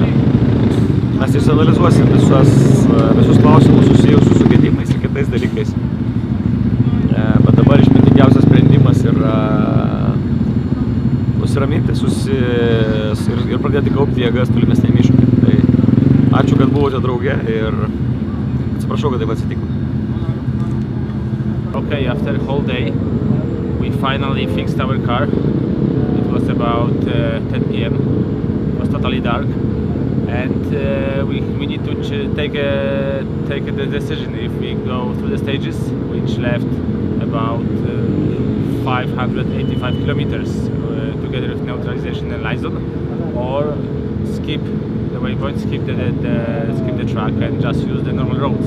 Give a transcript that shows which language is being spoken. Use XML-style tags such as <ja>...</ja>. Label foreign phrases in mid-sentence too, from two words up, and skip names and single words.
<lt>Mes išsianalizuosim visus klausimus susijusius su gedimais ir kitais dalykais. Bet dabar išmintingiausias sprendimas yra nusiraminti ir pradėti kaupti jėgas tolimesniam iššūkiui. Tai ačiū, kad buvote drauge ir atsiprašau, kad taip atsitiko.</lt> <en>Okay, after a whole day, we finally fixed our car. It was about 10 p.m. It was totally dark, and we need to take the decision if we go through the stages, which left about 585 kilometers together with neutralization and liaison, or skip the waypoint, skip the track and just use the normal roads.</en>